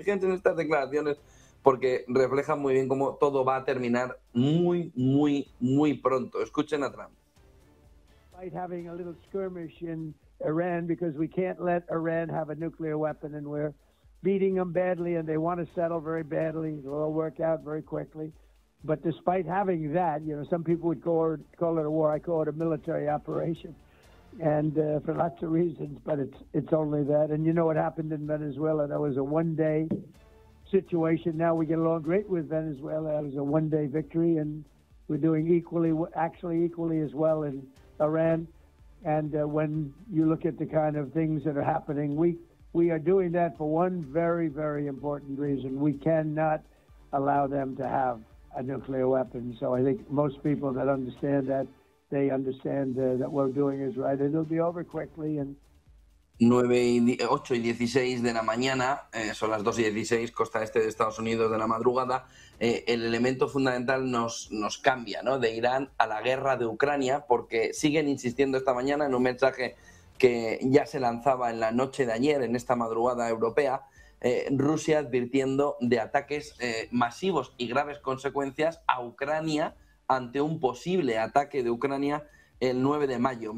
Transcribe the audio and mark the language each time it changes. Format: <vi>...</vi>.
<es>Fíjense en estas declaraciones porque reflejan muy bien cómo todo va a terminar muy, muy, muy pronto. Escuchen a Trump.</es> <en>Having a little skirmish in Iran because we can't let Iran have a nuclear weapon and we're beating them badly and they want to settle very badly. It'll work out very quickly. But despite having that, you know, some people would call it a war. I call it a military operation. And for lots of reasons, but it's only that. And you know what happened in Venezuela? That was a one-day situation. Now we get along great with Venezuela. That was a one-day victory and we're doing equally as well in Iran. And when you look at the kind of things that are happening, we are doing that for one very, very important reason. We cannot allow them to have a nuclear weapon. So I think most people that understand that, they understand that what we're doing is right. It'll be over quickly. And</en> <es>8:16 de la mañana, son las 2:16, costa este de Estados Unidos de la madrugada, el elemento fundamental nos cambia, ¿no? De Irán a la guerra de Ucrania, porque siguen insistiendo esta mañana en un mensaje que ya se lanzaba en la noche de ayer, en esta madrugada europea, Rusia advirtiendo de ataques masivos y graves consecuencias a Ucrania ante un posible ataque de Ucrania el 9 de mayo.</es>